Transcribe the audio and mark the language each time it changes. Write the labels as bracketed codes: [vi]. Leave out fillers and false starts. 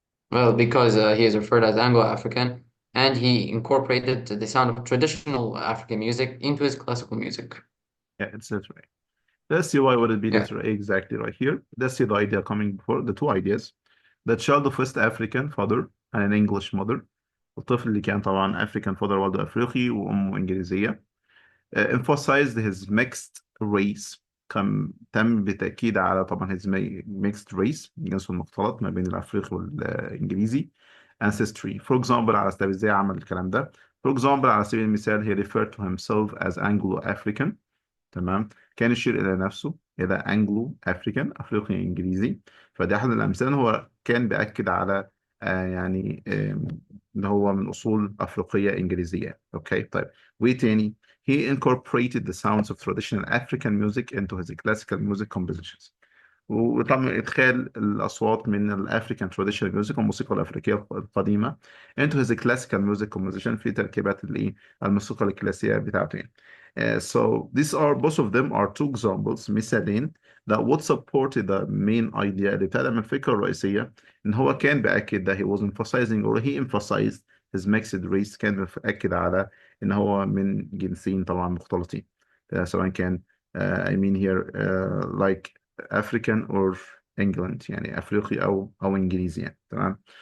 [en] Well, because he is referred as Anglo-African and he incorporated the sound of traditional African music into his classical music. Yeah, it's letter A. Let's see why would it be Yeah. letter A exactly right here. Let's see the idea coming before, the two ideas. The child of West African father and an English mother. [ar] الطفل اللي كان طبعا [en] African father [ar] والده أفريقي وأمه إنجليزية. [en] Emphasized his mixed race. [ar] تم بالتأكيد على طبعا [en] his mixed race [ar] جنسه المختلط ما بين الأفريقي والإنجليزي. [en] Ancestry. For example [ar] على سبيل ازاي عمل الكلام ده. [en] For example [ar] على سبيل المثال [en] he referred to himself as Anglo-African. [ar] تمام. كان يشير إلى نفسه إلى أنجلو أفريكان أفريقي إنجليزي. فده أحد الأمثلة إن هو كان بيأكد على يعني إن هو من أصول أفريقية إنجليزية. أوكي طيب وإيه تاني؟ [en] He incorporated the sounds of traditional African music into his classical music compositions. [ar] وطبعا إدخال الأصوات من الأفريكان [en] traditional music [ar] والموسيقى الأفريقية القديمة [en] into his classical music composition [ar] في تركيبات الموسيقى الكلاسيكية بتاعته يعني. [en] So these are both of them are two examples [ar] مثالين [en] that would support the main idea [ar] اللي بتدعم الفكرة الرئيسية إن هو كان بأكد [en] that he was emphasizing or he emphasized his mixed race [ar] كان بأكد على إن هو من جنسين طبعا مختلطين سواء كان [en] I mean here like African or England [ar] يعني أفريقي أو إنجليزي يعني تمام.